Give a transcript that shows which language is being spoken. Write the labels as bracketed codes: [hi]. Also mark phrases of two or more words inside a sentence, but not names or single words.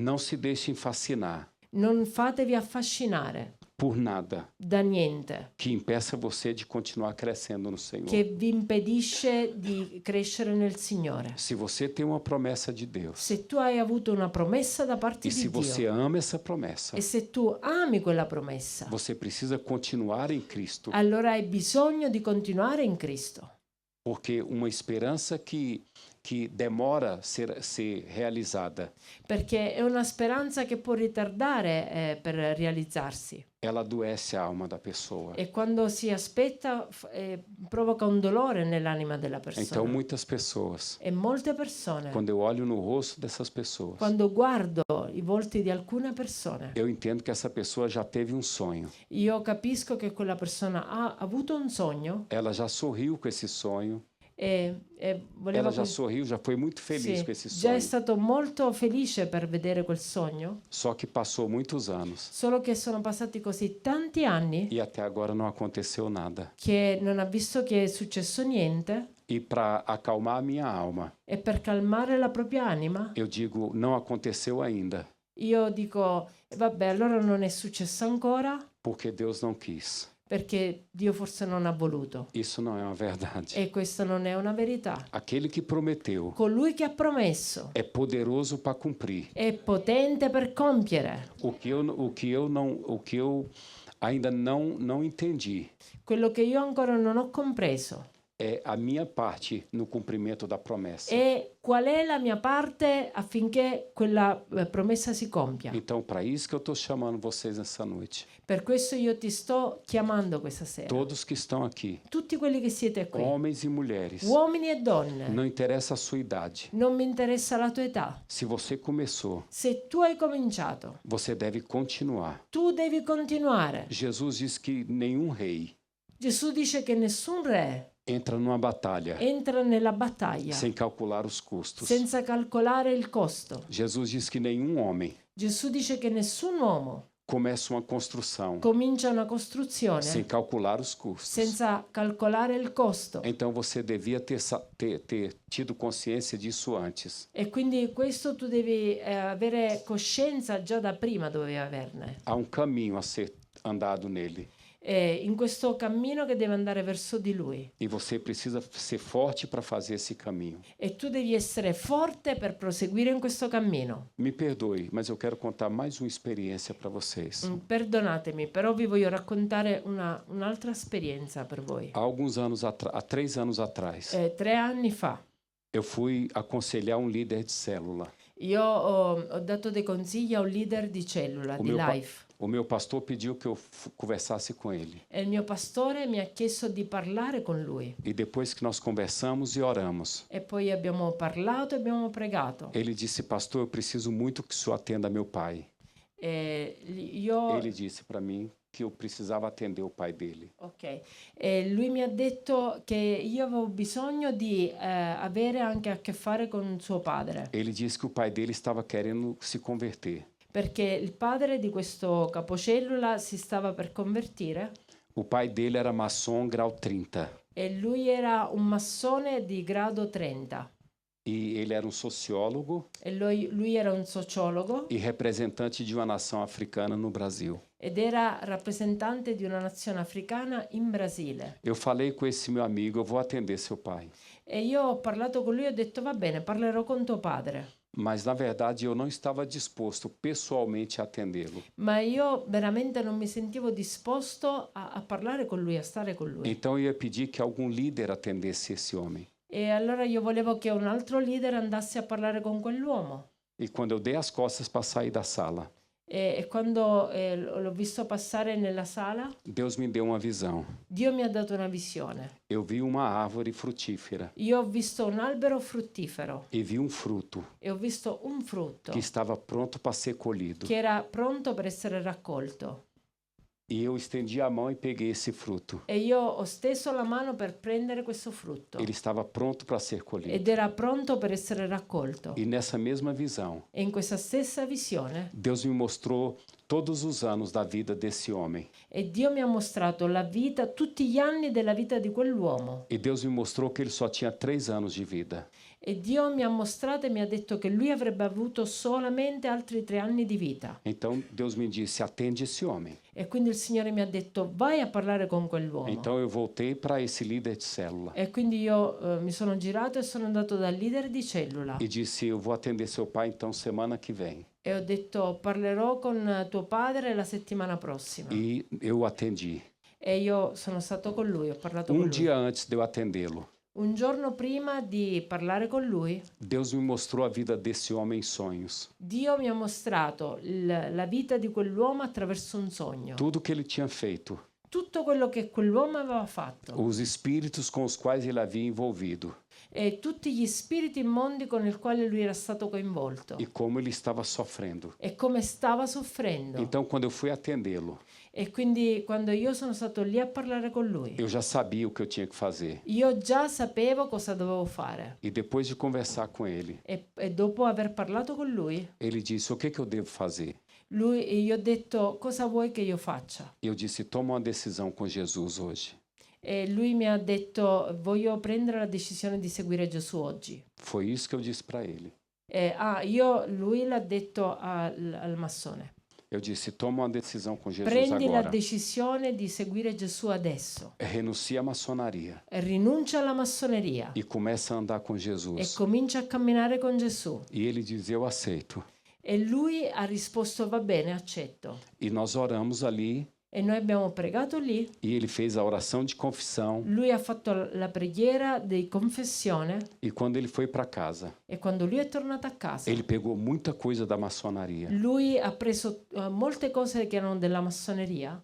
[pt] Não se deixem fascinar [it] Non fatevi affascinare [pt] por nada [it] da niente, [pt] que impeça você de continuar crescendo no Senhor. [it] che vi impedisce di crescere nel Signore. [pt] Se você tem uma promessa de Deus [it] Se tu hai avuto una promessa da parte [pt] e se [it] di [pt] você [it] Dio [pt] ama essa promessa, [it] e se tu ami quella promessa, [pt] você precisa continuar em Cristo, [it] allora hai bisogno di continuare in Cristo, [pt] porque uma esperança que demora a ser realizada, [it] perché è una speranza che può ritardare per realizzarsi. [pt] ela adoece a alma da pessoa. [it] E quando si aspetta provoca un dolore nell'anima della [pt] Então, [it] persona. [pt] muitas pessoas, [it] E molte persone, [pt] quando eu olho no rosto dessas pessoas, [it] quando guardo i volti di alcune persone, [pt] eu entendo que essa pessoa já teve um sonho. [it] io capisco che quella persona ha avuto un sogno [pt] Ela já sorriu com esse sonho, [it] e voleva [pt] ela já sorriu, já foi muito feliz [it] sì, [pt] com esse [it] già è [pt] sonho. [it] stato molto felice per vedere quel sogno, [pt] Só que passou muitos anos [it] solo che sono passati così tanti anni [pt] e até agora não aconteceu nada. [it] che non ha visto che è successo niente, [pt] E para acalmar a minha alma, [it] e per calmare la propria anima [pt] eu digo, não aconteceu ainda, [it] io dico vabbè, allora non è successo ancora [pt] porque Deus não quis. [it] perché Dio forse non ha voluto. [pt] Isso não é uma verdade. [it] E questa non è una verità. [pt] Aquele que prometeu [it] Colui che ha promesso [pt] é poderoso para cumprir. [it] è potente per compiere [pt] O que eu ainda não entendi [it] quello che io ancora non ho compreso. [pt] é a minha parte no cumprimento da promessa. [it] E qual è la mia parte affinché quella promessa si compia. [pt] Então, para isso que eu estou chamando vocês nessa noite. [it] Per questo io ti sto chiamando questa sera. [pt] Todos que estão aqui, [it] Tutti quelli che siete qui, [pt] homens e mulheres, [it] uomini e donne, [pt] não interessa a sua idade. [it] non mi interessa la tua età. [pt] Se você começou, [it] Se tu hai cominciato, [pt] você deve continuar. [it] tu devi continuare. [pt] Jesus diz que nenhum rei [it] Gesù dice che nessun re [pt] entra numa batalha [it] entra nella battaglia [pt] sem calcular os custos. [it] senza calcolare il costo. [pt] Jesus diz que nenhum homem [it] Gesù dice che nessun uomo [pt] começa uma construção [it] comincia una costruzione [pt] sem calcular os custos. [it] senza calcolare il costo. [pt] Então você devia ter tido consciência disso antes. [it] E quindi questo tu devi avere coscienza già da prima, dovevi averne. [pt] Há um caminho a ser andado nele. [it] In questo cammino che deve andare verso di lui. [pt] E você precisa ser forte para fazer esse caminho. [it] E tu devi essere forte per proseguire in questo cammino. [pt] Me perdoe, mas eu quero contar mais uma experiência para vocês. [it] Perdonatemi, però vi voglio raccontare un'altra esperienza per voi. [pt] Há 3 anos atrás, [it] 3 anni fa [pt] eu fui aconselhar um líder de célula. [it] io ho dato dei consigli a un leader di cellula, di life. [pt] O meu pastor pediu que eu conversasse com ele. [it] E il mio pastore mi ha chiesto di parlare con lui. [pt] E depois que nós conversamos e oramos, [it] E poi abbiamo parlato e abbiamo pregato. [pt] ele disse, pastor, eu preciso muito que o senhor atenda meu pai. Ele disse para mim que eu precisava atender o pai dele. Ok. [it] E lui mi ha detto che io avevo bisogno di avere anche a che fare con suo padre. [pt] Ele disse que o pai dele estava querendo se converter. [it] Perché il padre di questo capocellula si stava per convertire. [pt] O pai dele era maçom grau 30. [it] E lui era un massone di grado 30. [pt] E ele era um sociólogo [it] E lui era un sociologo [pt] e representante de uma nação africana no Brasil. [it] ed era rappresentante di una nazione africana in Brasile. [pt] Eu falei com esse meu amigo, eu vou atender seu pai. [it] E io ho parlato con lui e ho detto va bene, parlerò con tuo padre. [pt] Mas, na verdade, eu não estava disposto pessoalmente a atendê-lo. [it] Ma io veramente non mi sentivo disposto a parlare con lui, a stare con lui. [pt] Então, eu ia pedir que algum líder atendesse esse homem. [it] E allora io volevo che un altro leader andasse a parlare con quell'uomo. [pt] E quando eu dei as costas para sair da sala, [it] E quando l'ho visto passare nella sala, [pt] Deus me deu uma visão. [it] Dio mi ha dato una visione. [pt] Eu vi uma árvore frutífera [it] Io ho visto un albero fruttifero [pt] e vi um fruto [it] e ho visto un frutto [pt] que estava pronto para ser colhido. [it] che era pronto per essere raccolto. [pt] E eu estendi a mão e peguei esse fruto. [it] E io ho steso la mano per prendere questo frutto [pt] Ele estava pronto para ser colhido. [it] ed era pronto per essere raccolto. [pt] E nessa mesma visão, [it] E in questa stessa visione [pt] Deus me mostrou todos os anos da vida desse homem. [it] e Dio mi ha mostrato la vita, tutti gli anni della vita di quell'uomo. [pt] E Deus me mostrou que ele só tinha 3 anos de vida. [it] E Dio mi ha mostrato e mi ha detto che lui avrebbe avuto solamente altri 3 anni di vita. [pt] Então Deus me disse: atende esse homem. [it] E quindi il Signore mi ha detto vai a parlare con quell'uomo. [pt] Então eu voltei para esse líder de célula [it] E quindi io mi sono girato e sono andato dal leader di cellula [pt] e disse: eu vou atender seu pai então semana que vem. [it] e ho detto parlerò con tuo padre la settimana prossima. [pt] E eu atendi. [it] E io sono stato con lui, ho parlato con lui. [pt] Dia antes de eu atendê-lo, [it] Un giorno prima di parlare con lui, [pt] Deus me mostrou a vida desse homem em sonhos. [it] Dio mi ha mostrato la vita di quell'uomo attraverso un sogno. [pt] Tudo que ele tinha feito, [it] Tutto quello che quell'uomo aveva fatto [pt] os espíritos com os quais ele havia envolvido [it] e tutti gli spiriti immondi con i quali lui era stato coinvolto [pt] e como ele estava sofrendo. [it] e come stava soffrendo. [pt] Então, quando eu fui atendê-lo, [it] E quindi quando io sono stato lì a parlare con lui, [pt] eu já sabia o que eu tinha que fazer. [it] io già sapevo cosa dovevo fare. [pt] E depois de conversar com ele, [it] E dopo aver parlato con lui, [pt] ele disse: o que eu devo fazer? [it] gli ho detto cosa vuoi che io faccia? [pt] Eu disse: toma uma decisão com Jesus hoje. [it] E lui mi ha detto voglio prendere la decisione di seguire Gesù oggi. [pt] Foi isso que eu disse para ele. [it] Lui l'ha detto al massone. [pt] Eu disse: toma uma decisão com Jesus [it] Prendi la [pt] agora. [it] decisione di seguire Gesù adesso. [pt] Renuncia à maçonaria [it] Rinuncia alla massoneria [pt] e começa a andar com [it] e [pt] Jesus. [it] comincia a camminare con Gesù. [pt] E ele diz: eu aceito. [it] E lui ha risposto va bene, accetto. [pt] E nós oramos ali [it] E noi abbiamo pregato lì. [pt] e ele fez a oração de confissão. [it] Lui ha fatto la preghiera di confessione [pt] E quando ele foi para casa, [it] e quando lui è tornato a casa, [pt] ele pegou muita coisa da maçonaria [it] lui ha preso molte cose che erano della massoneria